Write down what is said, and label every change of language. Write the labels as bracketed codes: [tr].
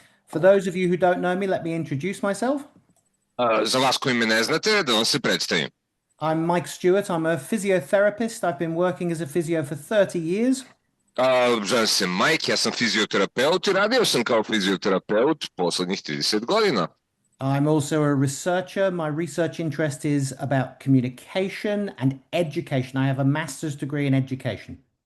[en] For those of you who don't know me, let me introduce myself. [sr] Za vas koji me ne znate, da vam se predstavim. [en] I'm Mike Stewart. I'm a physiotherapist. I've been working as a physio for 30 years. [sr] Zovem se Mike, ja sam fizioterapeut i radio sam kao fizioterapeut poslednjih 30 godina. [en] I'm also a researcher. My research interest is about communication and education. I have a master's degree in education.